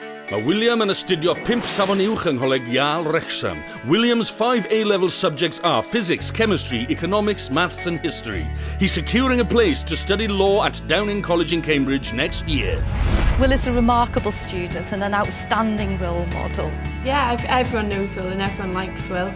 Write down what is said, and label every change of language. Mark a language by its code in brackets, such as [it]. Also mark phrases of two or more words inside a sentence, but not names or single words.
[cy] Mae William yn astudio 5 safon uwch yng Coleg Yale, Wrexham. [en] William's 5 A-level subjects are physics, chemistry, economics, maths and history. He's securing a place to study law at Downing College in Cambridge next year. Will is a remarkable student and an outstanding role model. Yeah, everyone knows Will and everyone likes Will.